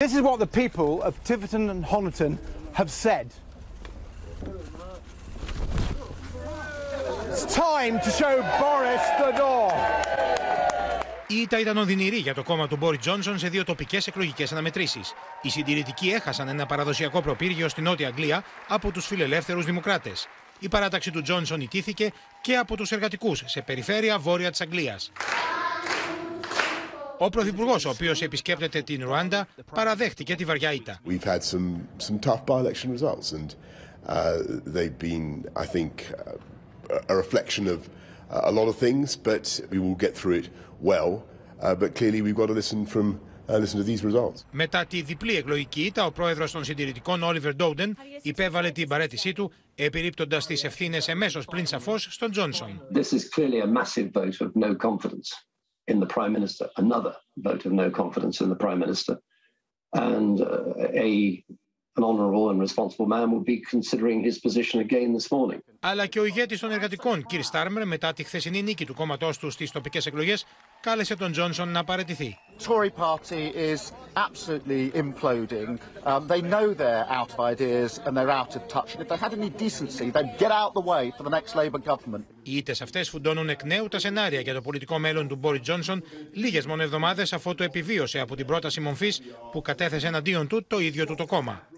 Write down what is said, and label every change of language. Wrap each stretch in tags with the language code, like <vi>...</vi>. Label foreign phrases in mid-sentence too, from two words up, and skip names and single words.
<en>This is what the people of Tiverton and Honiton have said. It's time to show Boris the door.</en> <el>Η ήττα ήταν οδυνηρή για το κόμμα του Μπόρις Τζόνσον σε δύο τοπικές εκλογικές αναμετρήσεις. Οι Συντηρητικοί έχασαν ένα παραδοσιακό προπύργιο στη Νότια Αγγλία από τους φιλελεύθερους δημοκράτες. Η παράταξη του Τζόνσον ιτήθηκε και από τους εργατικούς σε περιφέρεια βόρεια της Αγγλίας. Ο Πρωθυπουργός, ο οποίος επισκέπτεται την Ρουάντα, παραδέχτηκε τη βαριά ήττα.</el> <en>We've had some tough by-election results and they've been, I think, a reflection of a lot of things, but we will get through it well. But clearly we've got to listen to these results.</en> <el>Μετά τη διπλή εκλογική ήττα, ο Πρόεδρος των Συντηρητικών, υπέβαλλε την παραίτησή του, επιρρύπτοντας τις ευθύνες εμέσως πλην σαφώς στον Τζόνσον.</el> <en>This is clearly a massive vote of no confidence in the Prime Minister, another vote of no confidence in the Prime Minister, and an honourable and responsible man will be considering his position again this morning.</en> <el>Αλλά και ο ηγέτης των εργατικών, κ. Στάρμερ, μετά τη χθεσινή νίκη του κόμματός του στις τοπικές εκλογές, κάλεσε τον Τζόνσον να παραιτηθεί.</el> <en>Tory party is absolutely imploding. They know they're out of ideas and they're out of touch. And if they had any decency, they'd get out the way for the next Labour government.</en> <el>Οι ήττες αυτές φουντώνουν εκ νέου τα σενάρια για το πολιτικό μέλλον του Μπόρις Τζόνσον, λίγες μόνο εβδομάδες αφού το επιβίωσε από την πρόταση μομφής που κατέθεσε εναντίον του το ίδιο του το κόμμα.</el>